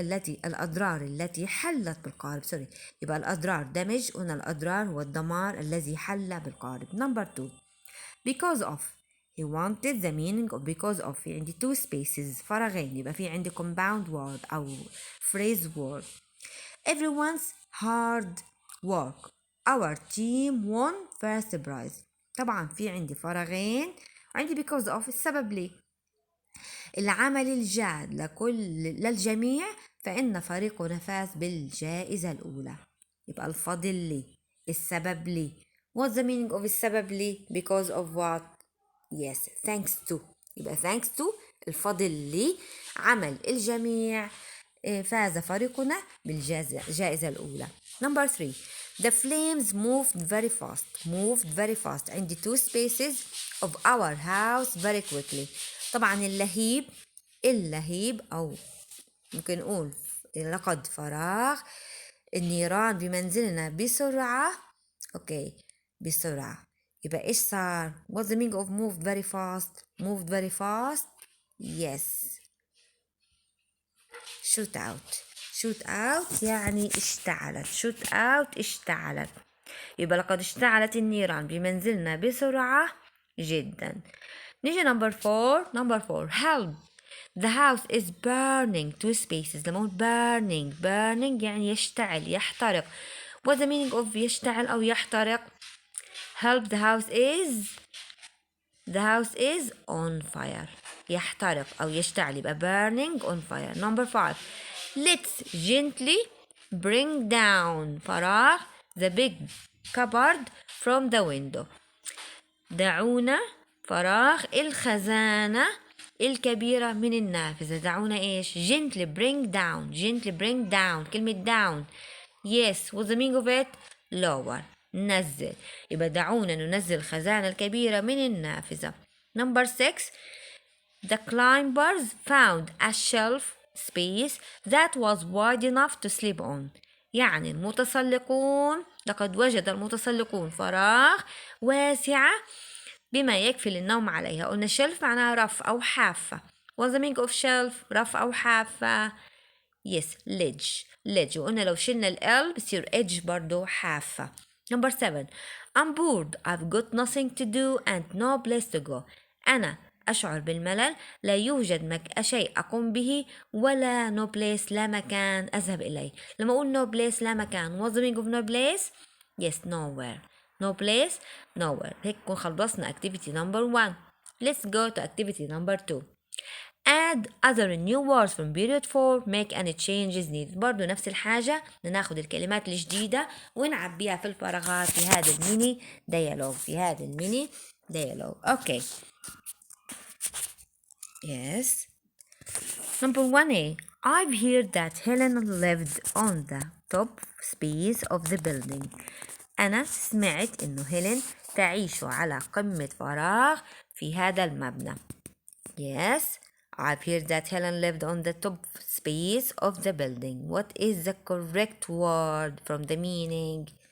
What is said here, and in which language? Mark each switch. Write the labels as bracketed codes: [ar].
[ar] الأضرار التي حلت بالقارب. يبقى الأضرار دمج، قلنا الأضرار هو الدمار الذي حل بالقارب. [en] Number 2. because of he wanted the meaning of because of. [ar] في عندي two spaces فراغين، يبقى في عندي compound word أو phrase word. [en] Everyone's hard work. Our team won first prize. [ar] طبعا في عندي فراغين وعندي because of السبب ليه. العمل الجاد للجميع فإن فريقنا فاز بالجائزة الأولى. يبقى الفضل لي، السبب لي. [en] What's the meaning of [ar] السبب لي؟ [en] because of what؟ Yes, thanks to. [ar] يبقى thanks to الفضل لي عمل الجميع فاز فريقنا بالجائزة الأولى. [en] Number 3. The flames moved very fast. [ar] عندي [en] two spaces of our house very quickly. [ar] طبعا اللهيب أو ممكن نقول لقد فراغ النيران بمنزلنا بسرعة. أوكي. بسرعة. يبقى إيش صار؟ [en] What's the meaning of moved very fast? Yes. [ar] shoot out يعني اشتعلت. يبقى لقد اشتعلت النيران بمنزلنا بسرعة جدا. نيجي [en] number 4. help. The house is burning. Two spaces. [ar] لما أقول burning يعني يشتعل يحترق. [en] What's the meaning of [ar] يشتعل أو يحترق؟ [en] Help, the house is on fire. [ar] يحترق أو يشتعل يبقى burning on fire. [en] Number 5. Let's gently bring down [ar] فراغ [en] the big cupboard from the window. [ar] دعونا فراغ الخزانة الكبيرة من النافذة. دعونا إيش؟ gently bring down كلمة down. [en] Yes, what's the meaning of it? lower. نزل. [ar] يبقى دعونا ننزل الخزانة الكبيرة من النافذة. [en] Number 6. The climbers found a shelf space that was wide enough to sleep on. [ar] يعني المتسلقون لقد وجد المتسلقون فراغ واسعة بما يكفي للنوم عليها. قلنا shelf معناها رف أو حافة. [en] What's the meaning of shelf؟ [ar] رف أو حافة. [en] Yes, ledge. [ar] وقلنا لو شلنا ال بصير edge برضو حافة. [en] Number 7. I'm bored. I've got nothing to do and no place to go. [ar] أنا أشعر بالملل. لا يوجد شيء أقوم به ولا [en] no place [ar] لا مكان أذهب إليه. لما أقول no place لا مكان. [en] What's the meaning of no place? Yes, nowhere. No place, nowhere. [ar] هيك نكون خلصنا activity number 1. [en] Let's go to activity number 2. Add other new words from period 4. Make any changes needed. [ar] برضو نفس الحاجة ناخد الكلمات الجديدة ونعبيها في الفراغات في هذا الميني dialogue. [en] Okay. Yes. Number 1A. I've heard that Helen lived on the top space of the building. [ar] أنا سمعت إنه هيلين تعيش على قمة فراغ في هذا المبنى. [en] Yes. I've heard that Helen lived on the top space of the building. What is the correct word from the meaning?